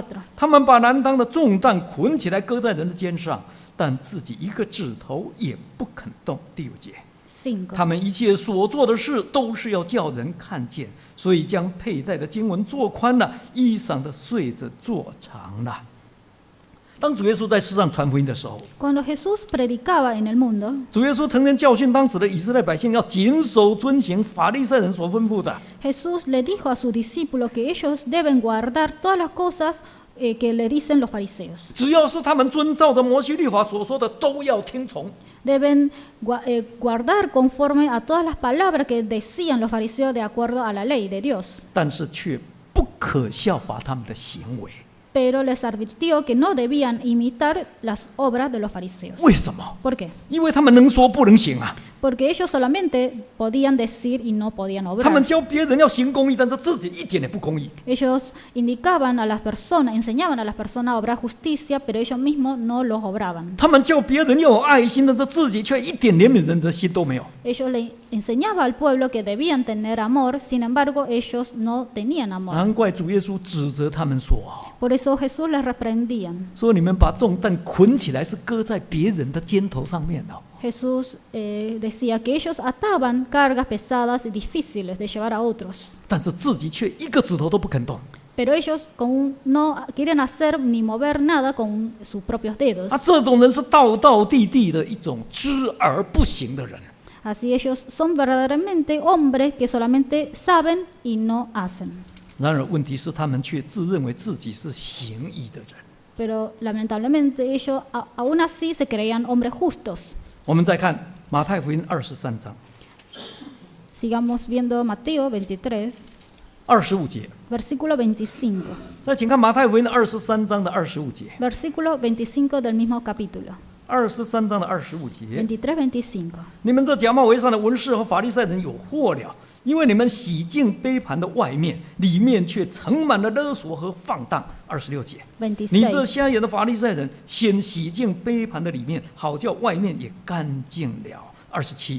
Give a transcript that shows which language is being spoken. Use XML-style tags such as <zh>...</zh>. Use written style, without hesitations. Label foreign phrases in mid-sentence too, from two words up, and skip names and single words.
<zh>他们把难当的重担捆起来搁在人的肩上，但自己一个指头也不肯动。第5节。 5. 他们一切所做的事都是要叫人看见，所以将佩戴的经文做宽了，衣裳的穗子做长了。当主耶稣在世上传福音的时候，</zh> <es>Cuando Jesús predicaba en el mundo,</es> <zh>主耶稣曾经教训当时的以色列百姓要谨守遵行法利赛人所吩咐的。</zh> <es>Jesús le dijo a sus discípulos que ellos deben guardar todas las cosas que le dicen los fariseos.</es> <zh>只要是他们遵照着摩西律法所说的，都要听从。</zh> <es>Deben guardar conforme a todas las palabras que decían los fariseos de acuerdo a la ley de Dios.</es> <zh>但是却不可效法他们的行为。</zh> <es>Pero les advirtió que no debían imitar las obras de los fariseos.</es> <zh>为什么？</zh> <es>¿Por qué?</es> <zh>因为他们能说不能行啊。</zh> <es>Porque ellos solamente podían decir y no podían</es> <zh>他们</zh> <es>obrar.</es> <zh>教别人要行公义，但是自己一点也不公义。</zh> <es>Ellos indicaban a las personas, enseñaban a las personas a obrar justicia, pero ellos mismos no los obraban.</es> <zh>他们叫别人要有爱心，但是自己却一点怜悯人的心都没有。</zh> <es>Ellos le enseñaban al pueblo que debían tener amor, sin embargo ellos no tenían amor.</es> <zh>难怪主耶稣指责他们说：“</zh> <es>Por eso Jesús les reprendía.</es> <zh>说你们把重担捆起来，是搁在别人的肩头上面哦。</zh> <es>Jesús decía que ellos ataban cargas pesadas y difíciles de llevar a otros,</es> <zh>但是自己却一个指头都不肯动。</zh> <es>pero ellos no quieren hacer ni mover nada con sus propios dedos.</es> <zh>这种人是道道地地的一种知而不行的人。</zh> <es>Así ellos son verdaderamente hombres que solamente saben y no hacen.</es> <zh>然而问题是，他们却自认为自己是行义的人。</zh> <es>Pero lamentablemente ellos aún así se creían hombres justos.</es> <zh>我们再看马太福音23章</zh> <es>Sigamos viendo Mateo 23,</es> <zh>25 节。</zh> <es>versículo 25.</es> <zh>再请看马太福音23章的25节。</zh> <es>Versículo 25 del mismo capítulo.</es> <zh>23 章的25节。</zh> <es>23, 25.</es> <zh>你们这假冒为善的文士和法利赛人有祸了，因为你们洗净杯盘的外面，里面却盛满了勒索和放荡。26节。你这</zh> <es>26.</es> <zh>瞎眼的法利赛人，先洗净杯盘的里面，好叫外面也干净了。27。</zh>